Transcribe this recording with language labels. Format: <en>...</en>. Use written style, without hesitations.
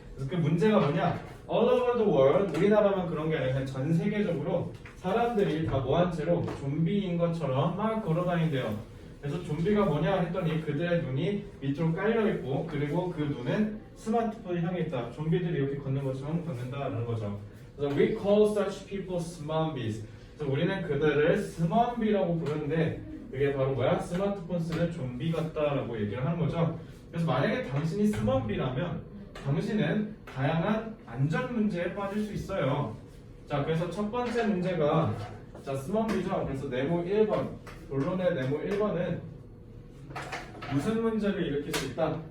<ko>그래서 그 문제가 뭐냐?</ko> <en>All over the world,</en> <ko>우리나라만 그런 게 아니라 그냥 전 세계적으로 사람들이 다 뭐한 채로 좀비인 것처럼 막 걸어다닌대요. 그래서 좀비가 뭐냐 했더니 그들의 눈이 밑으로 깔려있고, 그리고 그 눈은 스마트폰을 향해 있다. 좀비들이 이렇게 걷는 것처럼 걷는다라는 거죠. 그래서</ko> <en>we call such people zombies.</en> <ko>그래서 우리는 그들을 스먼비라고 부르는데 그게 바로 뭐야? 스마트폰 쓰는 좀비 같다라고 얘기를 하는 거죠. 그래서 만약에 당신이 스먼비라면 당신은 다양한 안전 문제에 빠질 수 있어요. 자, 그래서 첫 번째 문제가 자 스먼비죠. 그래서 네모 1번, 본론의 네모 1번은 무슨 문제를 일으킬 수 있다?</ko>